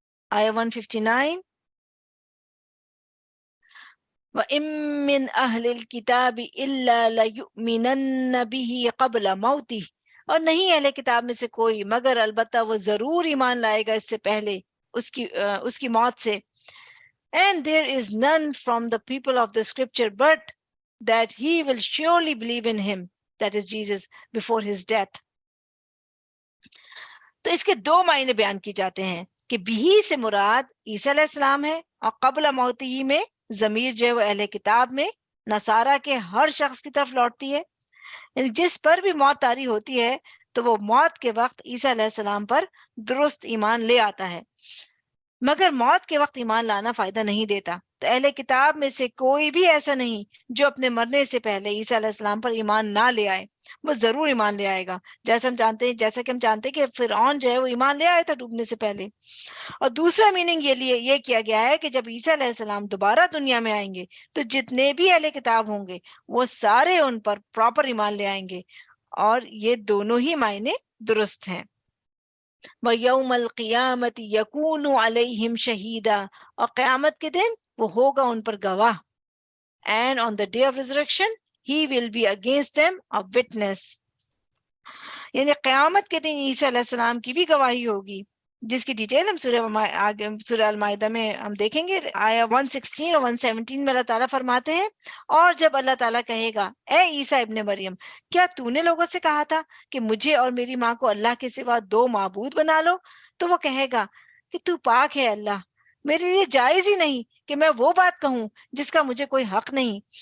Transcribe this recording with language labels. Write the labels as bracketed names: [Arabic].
[Urdu] آیہ 159 [Arabic] وَإِن مِّنْ أَهْلِ الْكِتَابِ إِلَّا لَيُؤْمِنَنَّ بِهِ قَبْلَ مَوْتِهِ، [Urdu] اور نہیں اہل کتاب میں سے کوئی مگر البتہ وہ ضرور ایمان لائے گا اس سے پہلے اس کی موت سے. [English] And there is none from the people of the scripture but that he will surely believe in him, that is Jesus, before his death. [Urdu] تو اس کے دو معنی بیان کی جاتے ہیں کہ بھی سے مراد عیسیٰ علیہ السلام ہے، اور قبل موتی میں ضمیر جو ہے وہ اہل کتاب میں نصارہ کے ہر شخص کی طرف لوٹتی ہے. یعنی جس پر بھی موت طاری ہوتی ہے تو وہ موت کے وقت عیسیٰ علیہ السلام پر درست ایمان لے آتا ہے. مگر موت کے وقت ایمان لانا فائدہ نہیں دیتا. تو اہل کتاب میں سے کوئی بھی ایسا نہیں جو اپنے مرنے سے پہلے عیسیٰ علیہ السلام پر ایمان نہ لے آئے. وہ ضرور ایمان لے آئے گا، جیسا کہ ہم جانتے ہیں کہ فرعون جو ہے وہ ایمان لے آیا تھا ڈوبنے سے پہلے. اور دوسرا میننگ یہ کیا گیا ہے کہ جب عیسیٰ علیہ السلام دوبارہ دنیا میں آئیں گے تو جتنے بھی اہل کتاب ہوں گے وہ سارے ان پر پراپر ایمان لے آئیں گے. اور یہ دونوں ہی معنی درست ہیں. [Arabic] وَيَوْمَ الْقِيَامَةِ يَكُونُ عَلَيْهِمْ شَهِيدًا، [Urdu] اور قیامت کے دن وہ ہوگا ان پر گواہ. [English] And on the day of resurrection he will be against them a witness. [Urdu] یعنی قیامت کے دن عیسیٰ علیہ السلام کی بھی گواہی ہوگی، جس کی ڈیٹیل ہم سورہ المائدہ میں ہم دیکھیں گے. آیہ 116 اور 117 میں اللہ تعالیٰ فرماتے ہیں، اور جب اللہ تعالیٰ کہے گا اے عیسیٰ ابن مریم، کیا تو نے لوگوں سے کہا تھا کہ مجھے اور میری ماں کو اللہ کے سوا دو معبود بنا لو؟ تو وہ کہے گا کہ تو پاک ہے اللہ، میرے لیے جائز ہی نہیں کہ میں وہ بات کہوں جس کا مجھے کوئی حق نہیں.